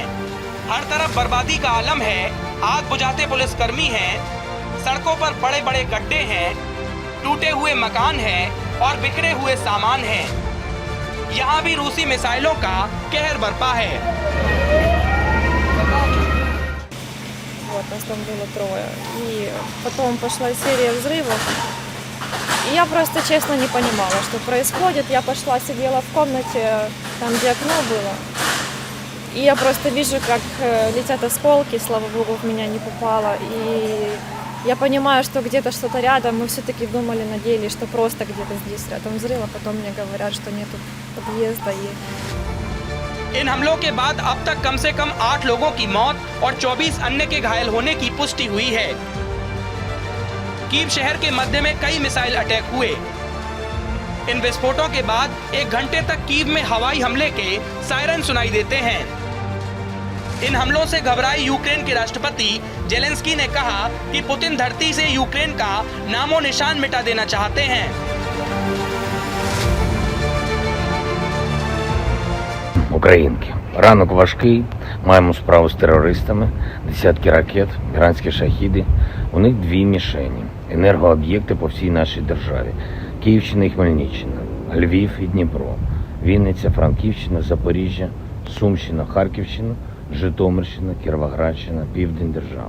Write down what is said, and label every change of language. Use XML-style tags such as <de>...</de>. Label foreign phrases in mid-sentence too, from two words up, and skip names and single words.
<hi>हर तरफ बर्बादी का आलम है। आग बुझाते पुलिसकर्मी हैं। सड़कों पर बड़े बड़े गड्ढे हैं। टूटे हुए मकान हैं और बिखरे हुए सामान हैं। यहाँ भी रूसी मिसाइलों का कहर बरपा है।</hi> <ru>Вот, нас там было трое. И потом пошла серия взрывов. И я просто честно не понимала, что происходит. Я пошла, сидела в комнате, там где окно было. И я просто вижу, как летят осколки, слава богу, в меня не попало. И я понимаю, что где-то что-то рядом. Мы все-таки думали, надеялись, что просто где-то здесь рядом взрыв. А потом мне говорят, что нету подъезда.</ru> <hi>इन हमलों के बाद अब तक कम से कम 8 लोगों की मौत और 24 अन्य के घायल होने की पुष्टि हुई है। कीव शहर के मध्य में कई मिसाइल अटैक हुए। इन विस्फोटों के बाद 1 घंटे तक कीव में हवाई हमले के सायरन सुनाई देते हैं। इन हमलों से घबराए यूक्रेन के राष्ट्रपति जेलेंस्की ने कहा कि पुतिन धरती से यूक्रेन का नामो निशान मिटा देना चाहते हैं।</hi> <uk>Українки. Ранок важкий, маємо справу з терористами, десятки ракет, іранські шахіди. У них 2 мішені – енергооб'єкти по всій нашій державі. Київщина і Хмельниччина, Львів і Дніпро, Вінниця, Франківщина, Запоріжжя, Сумщина, Харківщина, Житомирщина, Кіровоградщина, Південь держави.</uk>